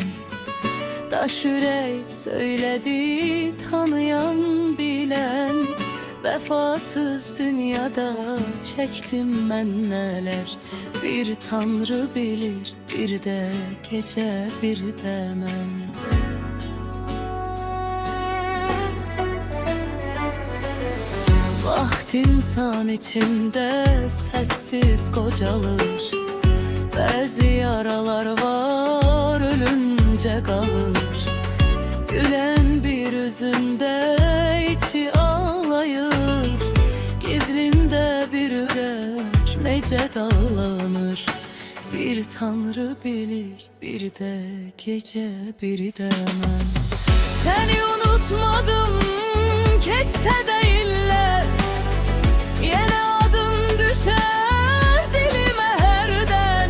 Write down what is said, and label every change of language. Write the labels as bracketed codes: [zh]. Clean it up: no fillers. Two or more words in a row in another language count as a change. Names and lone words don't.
[tr] Daş yürek söyledi tanıyan bilen, vefasız dünyada çektim ben neler. Bir Tanrı bilir, bir de gece bir de ben. [az] Vaxt insan içinde sessiz qocalır. Bəzi yaralar var ölünce qalır. Gülen bir üzünde içi ağlayır. Gizlinde bir ürək necə dağlanır. Bir Tanrı bilir, bir de gece bir de mən. [tr] Seni unutmadım, geçse de iller. Yine adın düşer dilime herden.